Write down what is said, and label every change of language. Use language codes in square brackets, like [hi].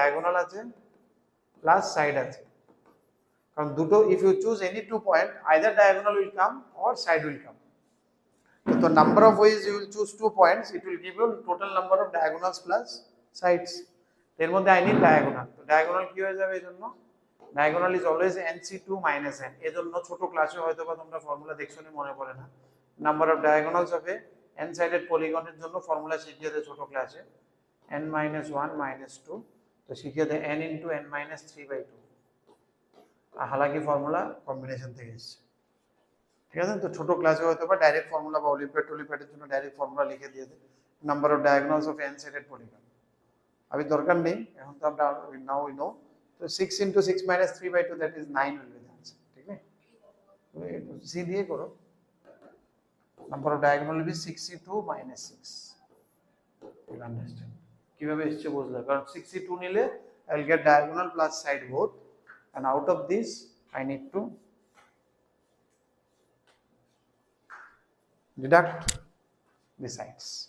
[bn] Diagonal আছে plus side আছে, কারণ দুটো, [en] if you choose any 2 point either diagonal will come or side will come, so number of ways you will choose 2 points, it will give you total number of diagonals plus sides। [bn] এর মধ্যে [en] I need diagonal, [bn] তো diagonal কি হয়ে যাবে? [en] এজন্য diagonal is always nc2 minus n। [bn] এজন্য ছোট ক্লাসে হয়তো বা তোমরা ফর্মুলা দেখছনি, মনে পড়ে না। নাম্বার অফ ডায়াগোনালস হবে n সাইডেড পলিগনের জন্য ফর্মুলা শিখিয়ে দেয় ছোট ক্লাসে, n minus 1 minus 2, তো শিখিয়ে দেয় n into n minus 3/2। [hi] हालांकि फॉर्मूला कॉम्बिनेशन [bn] থেকে এসেছে, ঠিক আছে? তো ছোট ক্লাসে হয়তো বা ডাইরেক্ট ফর্মুলা বা অলিম্পিয়াডের জন্য ডাইরেক্ট ফর্মুলা লিখে দিয়ে দেয়, number of diagonals of n sided polygon. [hi] अभी [bn] দরকার নেই, এখন তো আমরা [en] now we know, তো 6 into 6 minus 3/2 that is 9 will be the answer, [bn] ঠিক আছে? সি দিয়ে করো, [en] number of diagonal will be 62 minus 6, you understand [bn] কিভাবে এসেছে বুঝলে? কারণ 62 নিলে [en] I will get diagonal plus side both, and out of this I need to deduct the sides.